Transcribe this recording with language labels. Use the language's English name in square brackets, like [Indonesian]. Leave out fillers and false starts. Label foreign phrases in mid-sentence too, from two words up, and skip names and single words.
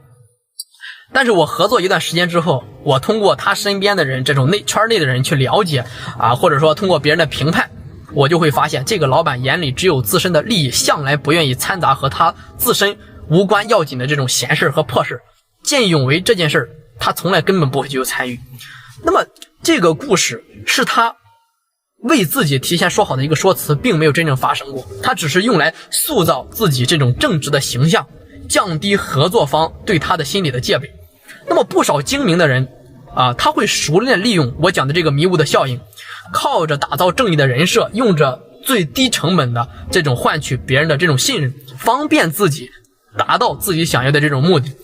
[Chinese] 但是我合作一段時間之後，我通過他身邊的人，這種圈內的人去了解啊，或者說通過別人的評判，我就會發現這個老板眼裡只有自身的利益，向來不願意摻雜和他自身無關要緊的這種閒事和破事。見義勇為這件事他從來根本不會去參與。那麼這個故事是他為自己提前說好的一個說辭，並沒有真正發生過，他只是用來塑造自己這種正直的形象，降低合作方對他的心理的戒備。那麼不少精明的人啊，他會熟練利用我講的這個迷霧的效應，靠着打造正義的人設，用着最低成本的這種換取別人的這種信任，方便自己達到自己想要的這種目的。